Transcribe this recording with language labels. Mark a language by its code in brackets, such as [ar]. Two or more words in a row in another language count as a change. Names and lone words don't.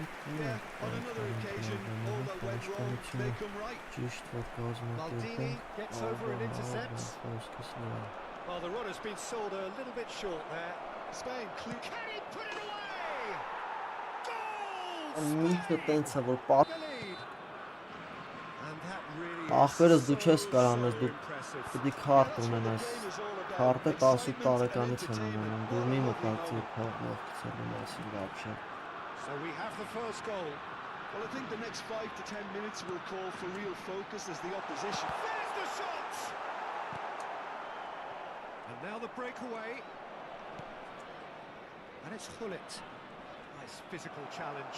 [en] yeah, on another occasion, all that went wrong may come right. Maldini gets over and intercepts. Well, the run has been sold a little bit short there. Spain clear. Can he put it away? Goal! [hy] Միտը տենց է որ [en] The lead. And that really [hy] Ախպերս դու [en] is [hy] չես [en] so [hy] կարանես դու [en] impressive. [hy] պիտի քարտ ունենաս քարտը 18 տարեկանից են ունենում դու մի մտածի փողով գցելու մասին вообще [en] So we have the first goal. Well, I think the next 5 to 10 minutes will call for real focus as the opposition. There's the shot! And now the breakaway. And it's Hullet. Nice physical challenge.